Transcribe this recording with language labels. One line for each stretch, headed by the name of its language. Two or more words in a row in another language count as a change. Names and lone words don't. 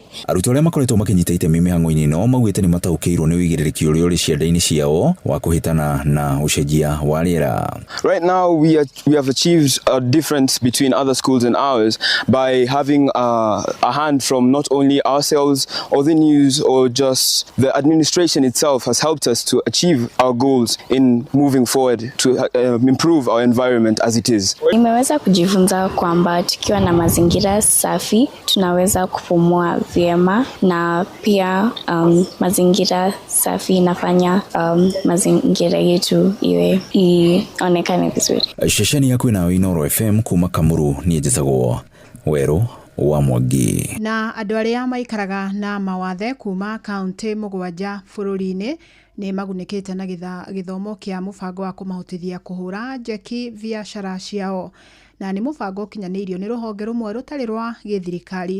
Kikuyu: Arutwo arĩa makoretwo makĩnyita itemi mĩhang'o-inĩ ĩno maugĩte nĩ mataũkĩirwo nĩ ũigĩrĩrĩki ũrĩa ũrĩ cianda-inĩ ciao wa kũhĩtana na ũcenjia wa rĩera.
English: Right now we have achieved a difference between other schools and ours by having a hand from not only ourselves or the news or just the administration itself has helped us to achieve our goals in moving forward to improve our environment as it is.
Swahili: Nimeweza kujifunza kwamba tukiwa na mazingira safi tunaweza kupumua vyema na pia mazingira safi inafanya mazingira yetu ionekane vizuri.
Kikuyu: Shesheni yaku na Inoro FM kuma Kamuru niĩ njĩtagwo Werũ wa Mwangi. Na andũ arĩa maikaraga na mawathe kuma kaunti 7 bũrũri-inĩ nĩ magunĩkĩte na gĩthomo kĩa mũbango wa kũmahotithia kũhũra njeki biacara ciao, na nĩ mũbango ũkinyanĩirio nĩ rũhonge rũmwe rũtarĩ rwa gĩthirikari.